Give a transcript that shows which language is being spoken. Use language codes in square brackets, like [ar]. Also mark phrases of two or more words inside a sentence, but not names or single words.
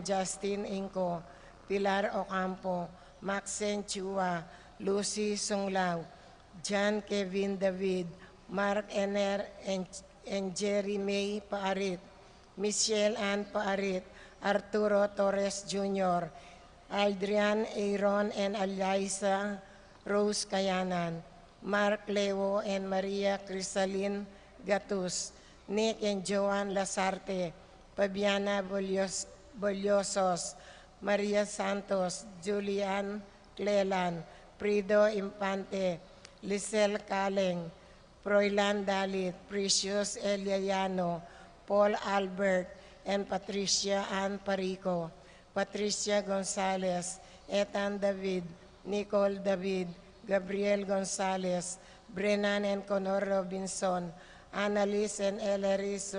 [en] Justin Inco, Pilar Ocampo, Maxen Chua, Lucy Songlao, John Kevin David, Mark Ener and Jerry May Paarit, Michelle Ann Paarit, Arturo Torres Jr., Adrian Aaron and Eliza Rose Kayanan, Mark Leo and Maria Crisaline Gatus, Nick and Joan Lasarte, Fabiana Boliosos, Maria Santos, Julian Clelan, Prido Impante, Lisel Kaleng, Froilan Dalit, Precious Eliano, Paul Albert, and Patricia Ann Parico, Patricia Gonzalez, Ethan David, Nicole David, Gabriel Gonzalez, Brennan and Conor Robinson, Annalise and Ellery